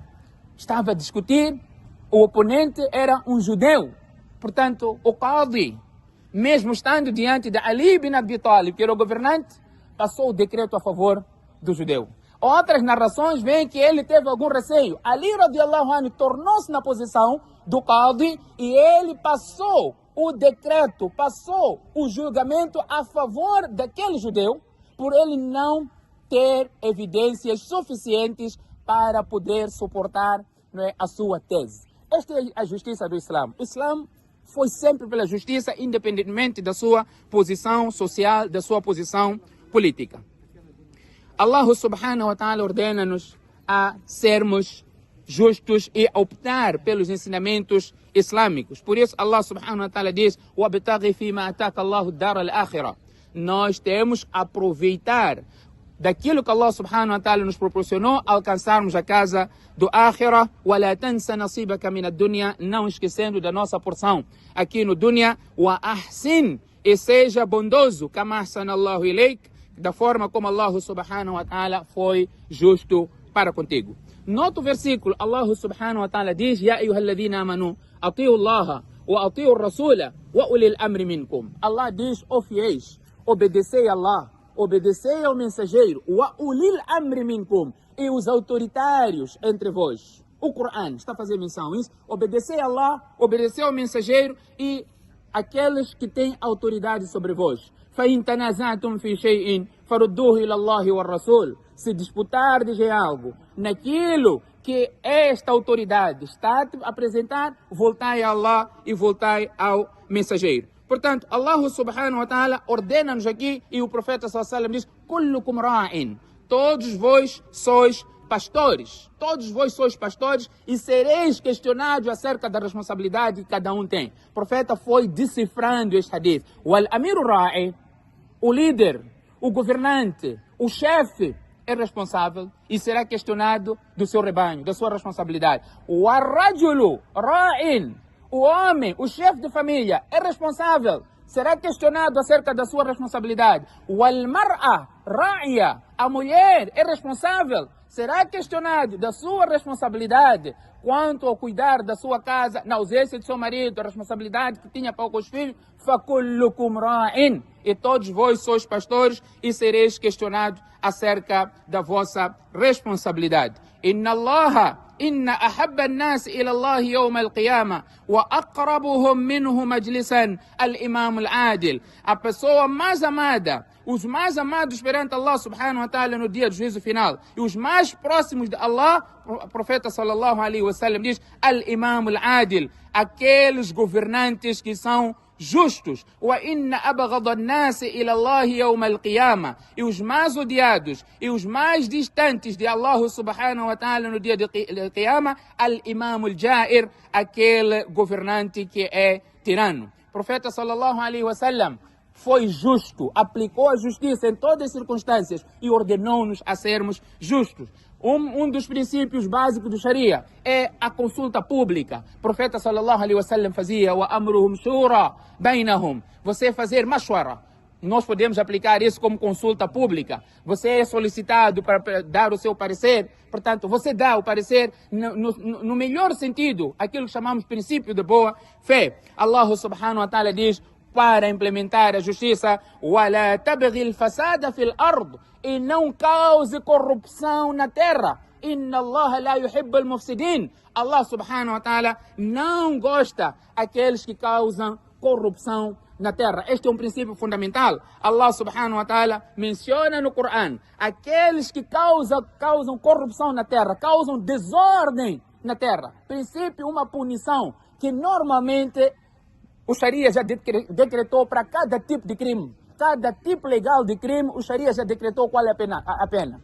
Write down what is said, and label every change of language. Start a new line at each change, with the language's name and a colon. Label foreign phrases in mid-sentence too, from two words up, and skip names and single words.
Portuguese: Estava a discutir, o oponente era um judeu. Portanto, o qadi, mesmo estando diante de Ali bin Abi Talib, que era o governante, passou o decreto a favor do judeu. Outras narrações veem que ele teve algum receio. Ali
Arabic: رضي الله عنه
Portuguese: tornou-se na posição do qadi e ele passou o decreto, passou o julgamento a favor daquele judeu, por ele não ter evidências suficientes para poder suportar, não é, a sua tese. Esta é a justiça do Islã. O Islã foi sempre pela justiça, independentemente da sua posição social, da sua posição política.
Arabic: الله سبحانه وتعالى
Portuguese: ordena-nos a sermos justos e optar pelos ensinamentos islâmicos. Por isso
Arabic: الله سبحانه وتعالى diz: وَابْتَغِ فِيمَا أَتَاكَ اللَّهُ الدَّارَ الْآخِرَةَ.
Portuguese: Nós temos a aproveitar daquilo que
Arabic: الله سبحانه وتعالى
Portuguese: nos proporcionou, alcançarmos a casa do Akhirah.
Arabic: وَلَا تَنْسَ نَصِيبَكَ مِنَ الدُّنْيَا,
Portuguese: não esquecendo da nossa porção aqui no dunya.
Arabic: وَأَحْسِنْ,
Portuguese: e seja bondoso,
Arabic: كَمَا أَحْسَنَ اللَّهُ إِلَيْكَ,
Portuguese: da forma como
Arabic: الله سبحانه وتعالى
Portuguese: foi justo para contigo. No outro versículo,
Arabic: الله سبحانه وتعالى diz: يا أيها الذين آمنوا أطيعوا الله وأطيعوا الرسول وأولي الأمر منكم.
Portuguese: Allah diz: ó fiéis, obedecei a Allah, obedecei ao mensageiro,
Arabic: وأولي الأمر منكم,
Portuguese: e os autoritários entre vós. O Coran está a fazer menção a isso: obedecei a Allah, obedecei ao mensageiro e aqueles que têm autoridade sobre vós.
Arabic: فَإِن تَنَازَعْتُمْ فِي شَيْءٍ فَرُدُّوهُ إِلَى اللَّهِ وَالرَّسُولِ.
Portuguese: Se disputardes em algo, naquilo que esta autoridade está a apresentar, voltai a Allah e voltai ao mensageiro. Portanto,
Arabic: الله سبحانه وتعالى
Portuguese: ordena-nos aqui, e o profeta
Arabic: صلى الله عليه وسلم
Portuguese: diz:
Arabic: كُلُّكُمْ رَاعٍ.
Portuguese: Todos vós sois pastores. Todos vós sois pastores e sereis questionados acerca da responsabilidade que cada um tem. O profeta foi decifrando este hadith.
Arabic: وَالْأَمِيرُ رَاعٍ,
Portuguese: o líder, o governante, o chefe é responsável e será questionado do seu rebanho, da sua responsabilidade. O
Arabic: الرجل راع,
Portuguese: o homem, o chefe de família, é responsável, será questionado acerca da sua responsabilidade. O
Arabic: المرأة راعية,
Portuguese: a mulher é responsável, será questionado da sua responsabilidade quanto ao cuidar da sua casa, na ausência de seu marido, a responsabilidade que tinha para com os filhos.
Arabic: فَكُلُّكُمْ رَاعٍ,
Portuguese: e todos vós sois pastores e sereis questionados acerca da vossa responsabilidade.
Arabic: إن الله، إن أحب الناس إلى الله يوم القيامة وأقربهم منه مجلسا الإمام العادل.
Portuguese: A pessoa mais amada, os mais amados perante
Arabic: الله سبحانه وتعالى
Portuguese: no dia do juízo final, e os mais próximos de Allah, o profeta
Arabic: صلى الله عليه وسلم
Portuguese: diz,
Arabic: الإمام العادل,
Portuguese: aqueles governantes que são justos.
Arabic: وَإِنَّ أَبْغَضَ النَّاسِ إِلَى اللَّهِ يَوْمَ الْقِيَامَةِ,
Portuguese: e os mais odiados e os mais distantes de
Arabic: الله سبحانه وتعالى
Portuguese: no dia de Qiyamah,
Arabic: الإمام الجائر,
Portuguese: aquele governante que é tirano. O profeta
Arabic: صلى الله عليه وسلم
Portuguese: foi justo, aplicou a justiça em todas as circunstâncias e ordenou-nos a sermos justos. Um dos princípios básicos do Sharia é a consulta pública. O profeta
Arabic: صلى الله عليه وسلم
Portuguese: fazia
Arabic: وأمرهم شورى بينهم.
Portuguese: Você fazer mashwara. Nós podemos aplicar isso como consulta pública. Você é solicitado para dar o seu parecer, portanto, você dá o parecer no melhor sentido, aquilo que chamamos princípio de boa fé.
Arabic: الله سبحانه وتعالى
Portuguese: diz, para implementar a justiça,
Arabic: وَلَا تَبْغِ الْفَسَادَ فِي الْأَرْضِ,
Portuguese: e não cause corrupção na terra.
Arabic: إِنَّ اللَّهَ لَا يُحِبُّ الْمُفْسِدِينَ. الله سبحانه وتعالى
Portuguese: não gosta aqueles que causam corrupção na terra. Este é um princípio fundamental.
Arabic: الله سبحانه وتعالى
Portuguese: menciona no Corão aqueles que causam corrupção na terra, causam desordem na terra. Princípio, uma punição que normalmente o Sharia já decretou para cada tipo de crime. Cada tipo legal de crime, o Sharia já decretou qual é a pena.